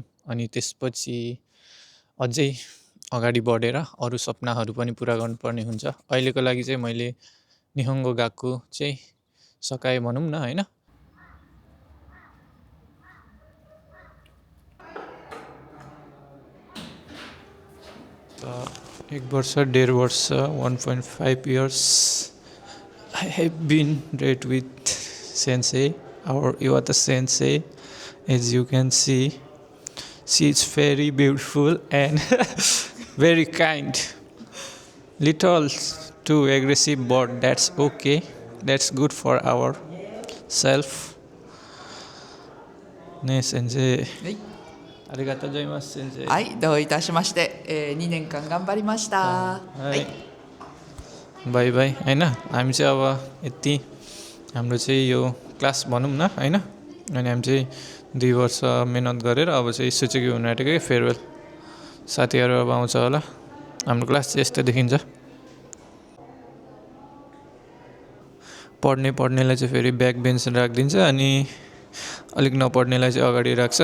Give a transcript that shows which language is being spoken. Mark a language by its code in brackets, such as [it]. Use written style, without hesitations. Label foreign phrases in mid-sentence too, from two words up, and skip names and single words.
[ne] अनि त्यसपछि अझै अगाडि बढेर अरू सपनाहरू पनि पुरा गर्नुपर्ने हुन्छ। अहिलेको लागि चाहिँ मैले निहङ्गो गएको चाहिँ सकाएँ भनौँ न होइन। एक वर्ष 1.5 वर्ष [en] 1.5 years I have been read with sensei or Iwata sensei. As you can see, she is very beautiful and very kind. Little too aggressive, but that's okay. That's good for our self. [ja] Ne sensei. ありがとうございます先生。はい、どういたしまして、2年間頑張りました。はい。 [en] bye bye [ne] होइन। हामी चाहिँ अब यति हाम्रो चाहिँ यो क्लास भनौँ न होइन। अनि हामी चाहिँ 2 वर्ष मेहनत गरेर अब चाहिँ सुचिक्यू हुनु आँटेको फेयरवेल साथीहरू अब आउँछ होला। हाम्रो क्लास चाहिँ यस्तो देखिन्छ। पढ्नेलाई चाहिँ फेरि [en] back bench [ne] राखिदिन्छ अनि अलिक नपढ्नेलाई चाहिँ अगाडि राख्छ।